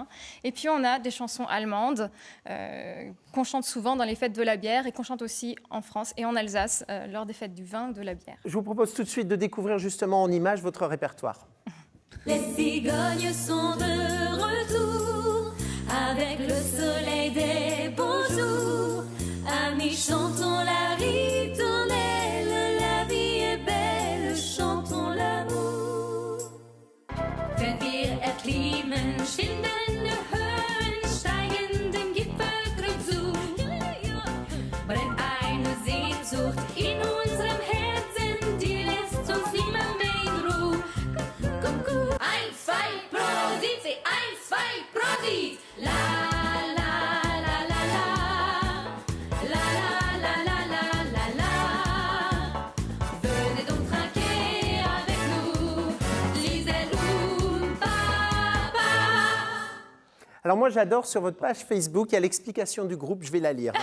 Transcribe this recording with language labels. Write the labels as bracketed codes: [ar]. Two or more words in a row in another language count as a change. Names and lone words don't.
[fr] Et puis on a des chansons allemandes qu'on chante souvent dans les fêtes de la bière et qu'on chante aussi en France et en Alsace lors des fêtes du vin, de la bière. Je vous propose tout de suite de découvrir justement en images votre répertoire. Les cigognes sont de retour avec le soleil des beaux jours. Amis, chantons la ritournelle. [de] Erklimmen, schwindende Höhen, steigen den Gipfelgrat zu. Brennt eine Sehnsucht in unserem Herzen, die lässt uns nimmer mehr in Ruhe. Kuckuck. 1, 2, Prosit, 1, 2, Prosit. La, la, la, la, la. La, la, la, la, la, la, la. [fr] Venez donc trinquer avec nous, lisez-nous. Alors moi j'adore sur votre page Facebook, il y a l'explication du groupe, je vais la lire.